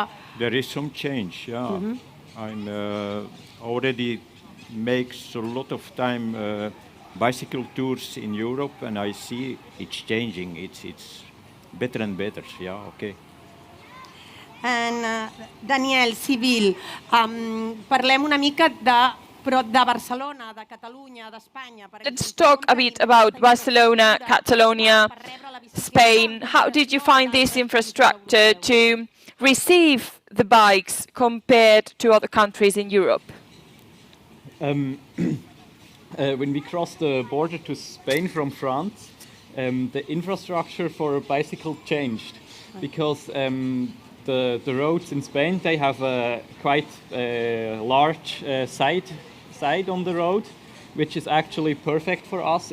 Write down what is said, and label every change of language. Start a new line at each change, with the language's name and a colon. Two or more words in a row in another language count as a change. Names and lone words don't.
English: There is some change, yeah. I'm already makes a lot of time bicycle tours in Europe, and I see it's changing. It's better and better. Yeah, okay. And Daniel,
Catalan: Civil, parlem una mica però de Barcelona, de Catalunya, d'Espanya.
English: Let's talk a bit about Barcelona, Catalonia, Spain. How did you find this infrastructure to receive the bikes compared to other countries in Europe? When we crossed the border to Spain from France, the infrastructure for a bicycle changed because the roads in Spain, they have a quite large side on the road, which is actually perfect for us.